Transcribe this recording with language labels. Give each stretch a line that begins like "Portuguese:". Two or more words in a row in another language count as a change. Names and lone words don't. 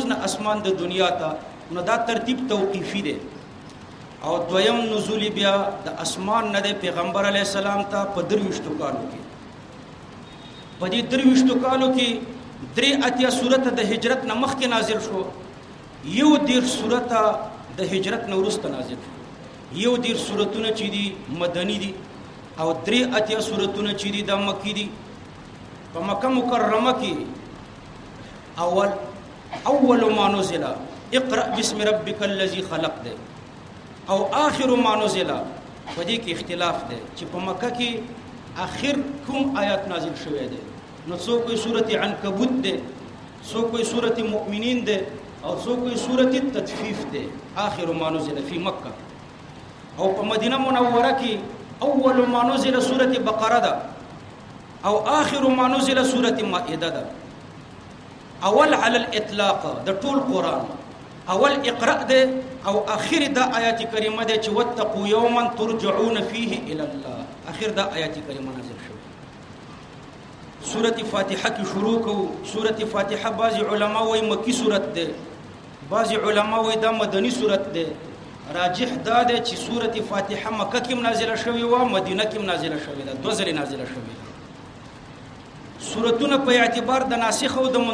Pashto: نه اسمان د دنیا ته نو دا ترتیب توقیفي دی او دویم نزول بیا د اسمان نه د پیغمبر
Arabic: علی السلام
Pashto: ته په 23 کالو کې په دې 23 کالو کې درې اتیا سورته د هجرت نه مخکې نازل شو یو دیر سورته د هجرت نه وروسته نازل شو یو دیر سورتونه چې دي مدني دي او درې اتیا سورتونه چې دي د مکی دي په مکه مکرمه کې
Arabic: اول ما نزل اقرأ باسم ربك الذي خلق
Pashto: ده او آخر ما نزل په دې کې اختلاف ده چې په مکه کې آخر کوم آیات نازل شوه ده نو څوک کوئی سورته عنکبوت ده څوک کوئی سورته مؤمنین ده او څوک کوئی سورته تطفیف ده
Arabic: آخر ما نزل فی مکه
Pashto: او په مدینه منوره کې
Arabic: اول ما نزل
Pashto: سوره بقره ده او
Arabic: آخر ما نزل
Pashto: سوره مائده ده اول
Arabic: على الاطلاق
Pashto: د ټول قران اول اقرا ده او اخر ده آیات کریمه ده چې
Arabic: واتقوا یوما ترجعون فيه الى الله
Pashto: اخر ده آیات کریمه نازل شو سوره فاتحه کی شروع کو سوره فاتحه بعض علما وای مکی سوره ده بعض علما وای دا مدنی سوره ده راجح دا ده چې سوره فاتحه مکه کې نازله شوې و مدینه کې نازله شوې ده دوه ځله نازله شوې ده سورتونه په اعتبار د ناسخ او د